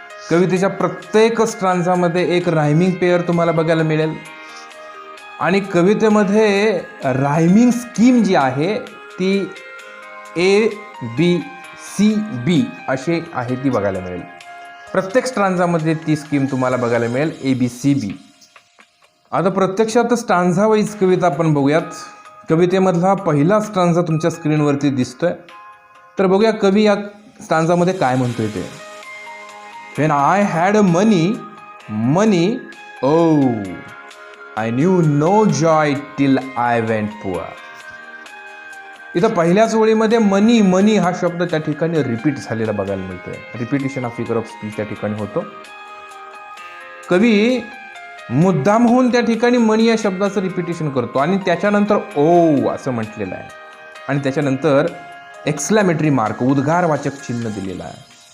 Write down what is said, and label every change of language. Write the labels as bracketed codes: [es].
[mr] कवितेच्या प्रत्येक स्ट्रांझामध्ये एक रायमिंग पेअर तुम्हाला बघायला मिळेल, आणि कवितेमध्ये रायमिंग स्कीम जी आहे ती ABCB अशी आहे, ती बघायला मिळेल. प्रत्येक स्ट्रांझामध्ये ती स्कीम तुम्हाला बघायला मिळेल, ABCB. आता प्रत्यक्षात स्ट्रांझा वाईज कविता आपण बघूयात. कवितेमधला पहिला स्ट्रांझा तुमच्या स्क्रीनवरती दिसतोय, तर बघूया कवी या स्ट्रांझामध्ये काय म्हणतोय ते. [en] When I had money, oh, I knew no joy till I went poor. [mr] इथं पहिल्याच ओळीमध्ये मनी हा शब्द त्या ठिकाणी रिपीट झालेला बघायला मिळतोय. [en] repetition of figure of speech [mr] त्या ठिकाणी होतो. कवी मुद्दाम होऊन त्या ठिकाणी मनी या शब्दाचं रिपिटेशन करतो, आणि त्याच्यानंतर ओ असं म्हटलेलं आहे, आणि त्याच्यानंतर एक्सक्लॅमेटरी मार्क उद्गारवाचक चिन्ह दिलेलं आहे.